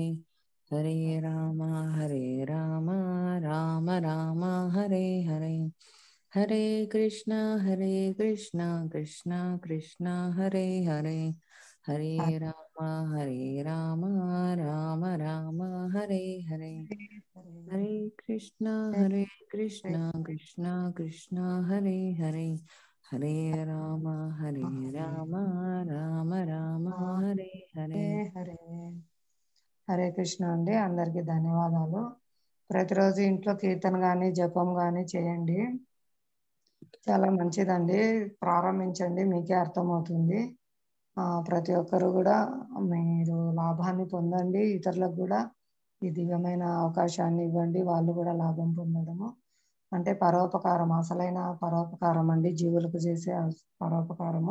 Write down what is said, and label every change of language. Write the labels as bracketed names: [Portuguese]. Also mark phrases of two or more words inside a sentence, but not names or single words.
[Sanskrit] హరే రామ రామ రామ హరే హరే హరే కృష్ణ కృష్ణ కృష్ణ హరే హరే హరే రామ రామ రామ హరే హరే హరే కృష్ణ కృష్ణ కృష్ణ హరే హరే హరే రామ రామ రామ హరే హరే హరే హరే కృష్ణ [Telugu] అండి. అందరికీ ధన్యవాదాలు. ప్రతిరోజు ఇంట్లో కీర్తన కానీ జపం కానీ చేయండి, చాలా మంచిదండి. ప్రారంభించండి, మీకే అర్థమవుతుంది. ప్రతి ఒక్కరు కూడా మీరు లాభాన్ని పొందండి, ఇతరులకు కూడా ఈ దివ్యమైన అవకాశాన్ని ఇవ్వండి, వాళ్ళు కూడా లాభం పొందడము అంటే పరోపకారం, అసలైన పరోపకారం అండి, జీవులకు చేసే పరోపకారము.